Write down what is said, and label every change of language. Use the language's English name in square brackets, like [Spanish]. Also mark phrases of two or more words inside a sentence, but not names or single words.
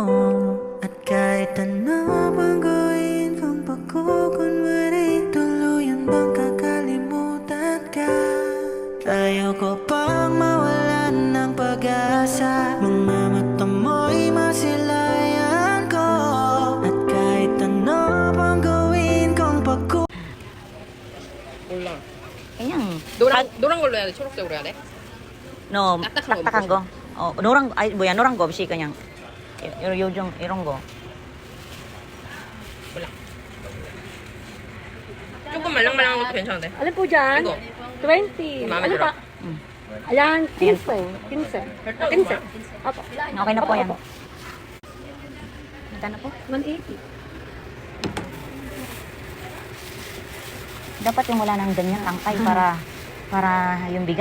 [Filipino] At kahit ano bang gawin kung pagkukunwari, tuluyan bang kakalimutan ka? Tayo ko pang mawalan ng pag-asa. Mga mata mo'y masilayan ko. At kahit ano bang gawin kung [Korean] 몰라. 그냥. 노란 걸로 해야 돼? 초록색으로 해야 돼? [English] No, [Korean] 딱딱한 거 딱딱한 거. 노란, 아니, 뭐야, 노란 거 없이 그냥. 요즘, 이런 거. 몰라. 조금 말랑말랑한 것도 괜찮은데. [Filipino] Alin po dyan? [Korean] 이거. 20. 마음에 [Filipino] Ano [Korean] 들어. [Filipino] pa? Ayan, 15. 15. 15. Opo. Okay na po yan. Magkano po? 180. Dapat yung wala ng ganyan tangkay para yung bigat.